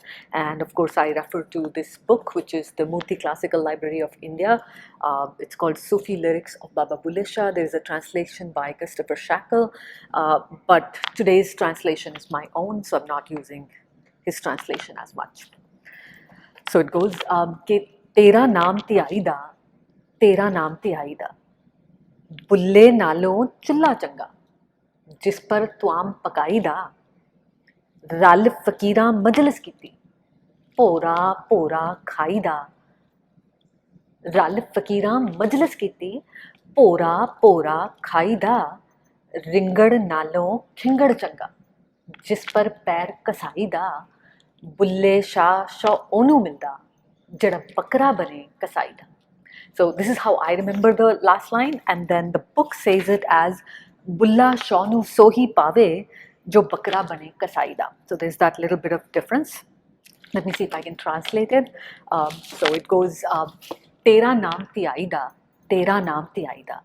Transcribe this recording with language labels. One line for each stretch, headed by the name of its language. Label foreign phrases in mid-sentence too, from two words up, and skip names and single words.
English: And of course, I refer to this book, which is the Murthy Classical Library of India. It's called Sufi Lyrics of Baba Bulleh Shah. There is a translation by Christopher Shackle, but today's translation is my own, so I'm not using his translation as much. So it goes,
Punjabi: ਤੇਰਾ ਨਾਮ ਧਿਆਈਦਾ, ਤੇਰਾ ਨਾਮ ਧਿਆਈਦਾ, ਬੁੱਲ੍ਹੇ ਨਾਲੋਂ ਚੁੱਲ੍ਹਾ ਚੰਗਾ, ਜਿਸ ਪਰ ਤੁਆਮ ਪਕਾਈ ਦਾ ਰਲ ਫ਼ਕੀਰਾਂ ਮਜਲਿਸ ਕੀਤੀ ਭੋਰਾ ਭੋਰਾ ਖਾਈ ਦਾ ਰਲ ਫ਼ਕੀਰਾਂ ਮਜਲਿਸ ਕੀਤੀ ਭੋਰਾ ਭੋਰਾ ਖਾਈ ਦਾ ਰਿੰਗੜ ਨਾਲੋਂ ਖਿੰਗੜ ਚੰਗਾ ਜਿਸ ਪਰ ਪੈਰ ਕਸਾਈ ਦਾ ਬੁੱਲ੍ਹੇ ਸ਼ਾਹ ਸ਼ੌ ਓਨੂ ਮਿਲਦਾ ਜੜਾ ਬਕਰਾ ਬਣੇ ਕਸਾਈ ਦਾ.
English: So this is how I remember the last line, and then the book says it as
Punjabi: ਬੁੱਲ੍ਹੇ ਸ਼ਾਹ ਨੂੰ ਸੋਹੀ ਪਾਵੇ ਜੋ ਬਕਰਾ ਬਣੇ ਕਸਾਈ ਦਾ.
English: So there's that little bit of difference. Let me see if I can translate it. So it goes,
Punjabi: ਤੇਰਾ ਨਾਮ ਧਿਆਈਦਾ, ਤੇਰਾ ਨਾਮ ਧਿਆਈਦਾ.